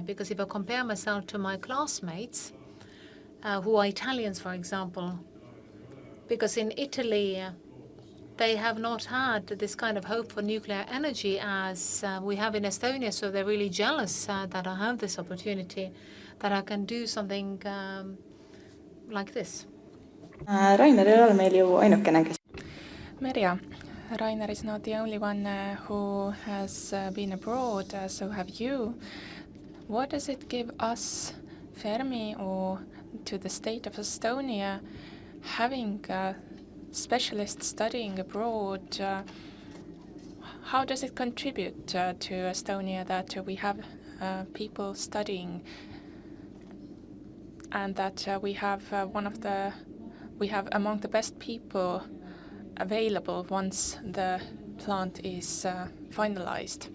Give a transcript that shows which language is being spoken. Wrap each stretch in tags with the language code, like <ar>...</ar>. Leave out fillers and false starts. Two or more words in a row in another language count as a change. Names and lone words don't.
<en>Because if I compare myself to my classmates, who are Italians, for example, because in Italy they have not had this kind of hope for nuclear energy as we have in Estonia, so they're really jealous that I have this opportunity, that I can do something like this.</en> <et>Rainer ei ole meil ju ainukene, kes...</et> <en>Merja, Rainer is not the only one who has been abroad, so have you. What does it give us, Fermi, or to the state of Estonia, having specialists studying abroad? How does it contribute to Estonia that we have people studying, and that we have among the best people available once the plant is finalized?</en>